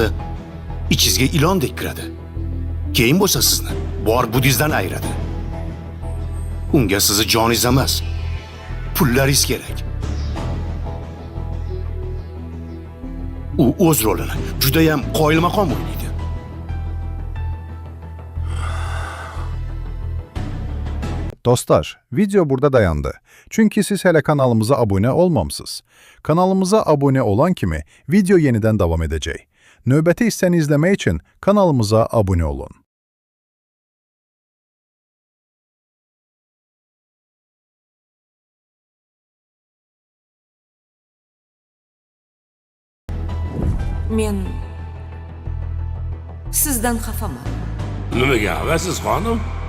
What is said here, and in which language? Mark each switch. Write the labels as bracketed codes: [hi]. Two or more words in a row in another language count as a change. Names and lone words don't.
[uz] Ichingizga ilondek kiradi. Keyin bo'lsa sizni bor budizdan ayiradi. Unga sizni joningiz emas, pullaringiz kerak. U o'z rolini juda ham qoyilmaqom o'ynaydi. [az] Dostlar, video burada dayandı. Çünkü siz hele kanalımıza abone olmamısınız. Kanalımıza abone olan kimi video yeniden devam edecek. Növbəti hissəni izlemək için kanalımıza abone olun. [uz] Men sizdan xafaman. Nimaga xavasiz xonim?